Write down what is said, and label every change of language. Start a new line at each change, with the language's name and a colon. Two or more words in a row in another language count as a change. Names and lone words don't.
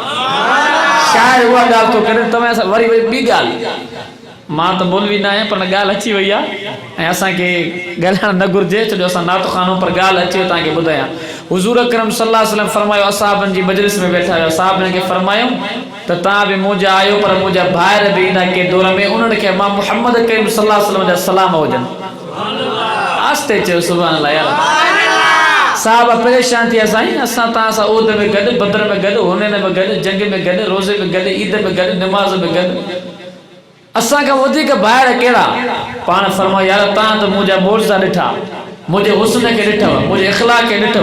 Sindhi: शायदि उहा ॻाल्हि थो करे तव्हां सां वरी ॿी ॻाल्हि, मां त मौलवी न आहियां पर ॻाल्हि अची वई आहे ऐं असांखे ॻाल्हाइणु न घुरिजे, छो जो असां नातो खानो, पर ॻाल्हि अचे तव्हांखे ॿुधायां। हुज़ूर अकरम
Arabic: صلى الله عليه وسلم
Sindhi: फरमायो, असाबनि जी मजलिस में वेठा हुआ, साहबनि खे फरमायो त तव्हां बि मुंहिंजा आहियो, पर मुंहिंजा ॿाहिरि बि ईंदा के दौर में, उन्हनि खे मां मुहम्मद करीम
Arabic: صلى الله عليه وسلم
Sindhi: जा सलाम हुजनि। आस्ते चयो
Arabic: سبحان الله
Sindhi: यार। साहब परेशान थी विया, साईं असां तव्हां सां उहद में गॾु, बदर में गॾु, हुनैन में गॾु, जंग में गॾु, रोज़े में गॾु, ईद में गॾु, निमाज़ में गॾु, असांखां वधीक ॿाहिरि कहिड़ा। पाण फरमायो यार तव्हां त मुंहिंजा मोर्ज़ा ॾिठा, मुंहिंजे हुस्न खे ॾिठव, मुंहिंजे इख़लाक़ खे ॾिठव।